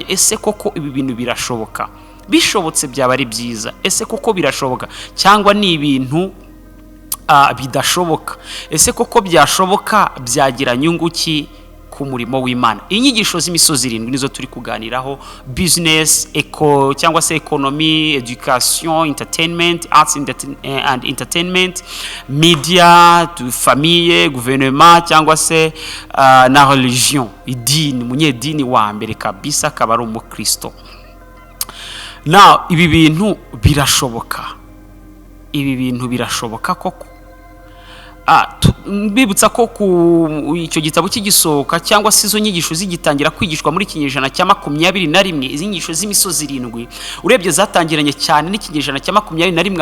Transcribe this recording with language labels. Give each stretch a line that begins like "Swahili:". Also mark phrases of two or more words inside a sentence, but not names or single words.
Kinyarwanda: Ese koko ibi bintu birashoboka? Bishobotse byaba ari byiza. Ese koko birashoboka cyangwa ni ibintu bidashoboka? Ese koko byashoboka, byagira nyungu ki ku murimo w'Imana? Inyigisho z'imisozi irindwi nizo turi kuganiraho: business, cyangwa se
English: economy, education, entertainment, arts and entertainment, media,
French: famille, gouvernement,
Kinyarwanda: cyangwa se na religion, idini. Munyedini wa mbere kabisa akaba ari umukristo. Now ibi bintu birashoboka? Ibi bintu birashoboka koko? Mbibutsa ko ku icyo gitabo cy'igisohoka cyangwa se izo nyigisho zigitangira kwigishwa muri kinyejana cya 21, izi nyigisho z'imisozi irindwi urebye zatangiranye cyane n'ikinyejana cya 21.